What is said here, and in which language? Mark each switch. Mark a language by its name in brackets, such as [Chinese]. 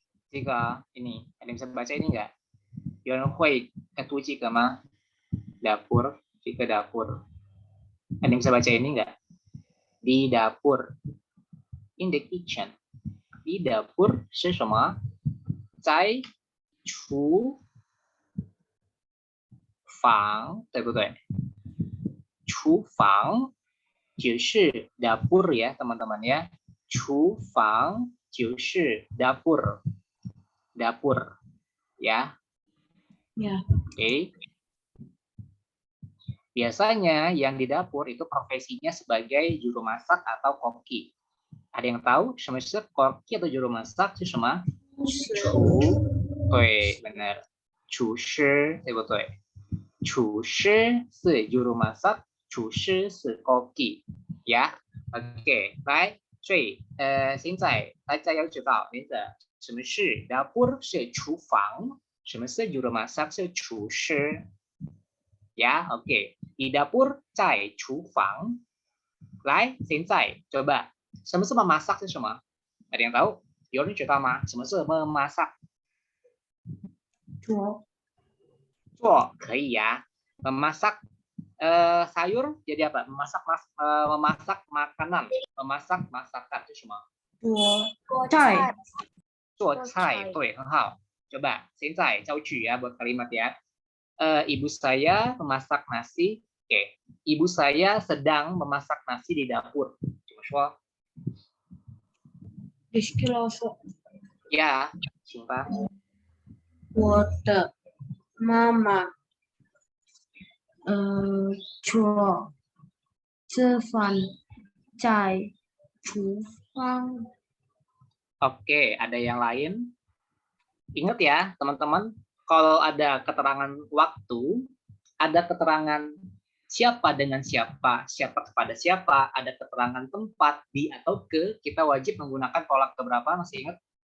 [Chinese] 这个 [Indonesian] ini ada yang bisa baca ini enggak? [Chinese] 有人会读这个吗 ？Dapur, 这个 dapur. [Indonesian] Ada yang bisa baca ini enggak? Di dapur. [English] In the kitchen. [Indonesian] Di dapur [Chinese] 是什么？在厨房，对不对？厨房就是 [Indonesian] dapur ya teman-teman ya. [Chinese] 厨房就是 [Indonesian] dapur. Dapur ya. Ya. Oke. Biasanya yang di dapur itu profesinya sebagai juru masak atau koki. Ada yang tahu semester koki atau juru masak itu sama? Chu. Oke, benar. [Chinese] 厨师，对不对？厨师是 [Indonesian] juru masak, [Chinese] 厨师是 koki. [Indonesian] Ya. [Chinese] Oke, 来，所以现在大家要知道那个什么是 dapur 是厨房，什么是 [Indonesian] juru masak [Chinese] 是厨师。 [Indonesian] Ya, oke. Di dapur [Chinese] 在厨房。来，现在 [Indonesian] coba [Chinese] 什么是 memasak 是什么？ [Indonesian] Ada yang tahu? [Chinese] 有人知道吗？什么是 memasak？做可以呀。 [Indonesian] Memasak sayur jadi apa? Memasak makanan, memasak masakan [Chinese] 是什么？菜。做菜，对，很好。 [Indonesian] Coba, [Chinese] 现在造句 [Indonesian] ya buat kalimat ya. Ibu saya memasak nasi. Oke, ibu saya sedang memasak nasi di dapur. Cuma [Chinese] 说 [Indonesian] Rizky langsung. [Chinese] ya, 请吧。我的妈妈做吃饭在厨房。 [Indonesian] Oke, ada yang lain? Ingat ya, teman-teman, kalau ada keterangan waktu, ada keterangan siapa dengan siapa, siapa kepada siapa, ada keterangan tempat, di atau ke, kita wajib menggunakan kolak keberapa, masih ingat?